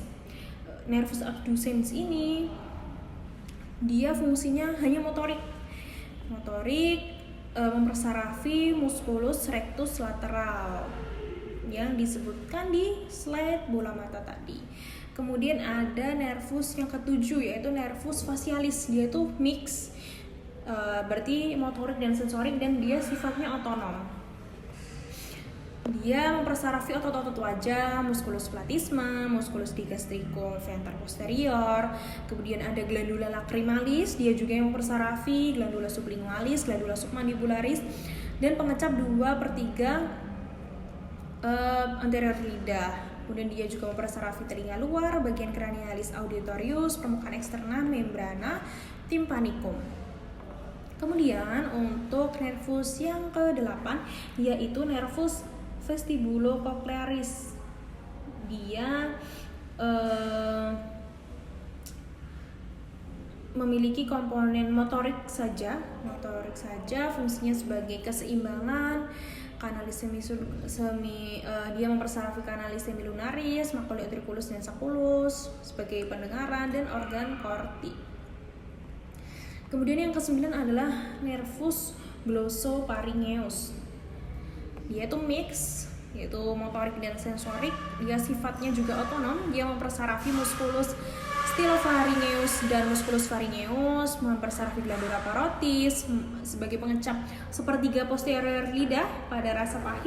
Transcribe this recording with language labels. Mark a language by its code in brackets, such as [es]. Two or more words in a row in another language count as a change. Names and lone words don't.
[la] Nervus abducens [id] ini dia fungsinya hanya motorik, mempersarafi [la] musculus rectus lateral [id] yang disebutkan di slide bola mata tadi. Kemudian ada nervus yang ketujuh, yaitu [la] nervus facialis. [id] Dia itu mix, berarti motorik dan sensorik, dan dia sifatnya otonom. Dia mempersarafi otot-otot wajah, [la] musculus platysma, musculus digastricum venter posterior. [id] Kemudian ada [la] glandula lacrimalis, [id] dia juga yang mempersarafi [la] glandula sublingualis, glandula submandibularis, [id] dan pengecap 2/3 anterior lidah. Kemudian dia juga mempersarafi telinga luar, bagian [la] cranialis auditorius, [id] permukaan eksterna [la] membrana tympanicum. [id] Kemudian untuk nervus yang ke-8 yaitu [la] nervus vestibulocochlearis. [id] Dia memiliki komponen motorik saja, fungsinya sebagai keseimbangan, kanalis dia mempersarafi [la] kanalis semilunaris, [id] makuli utriculus dan sacculus sebagai pendengaran, dan organ korti. Kemudian yang ke-9 adalah [la] nervus glossopharyngeus. [id] Dia itu mix, yaitu motorik dan sensorik. Dia sifatnya juga otonom. Dia mempersarafi [la] musculus stylopharyngeus [id] dan [la] musculus pharyngeus, [id] mempersarafi [la] glandula parotis [id] sebagai pengecap sepertiga posterior lidah pada rasa pahit.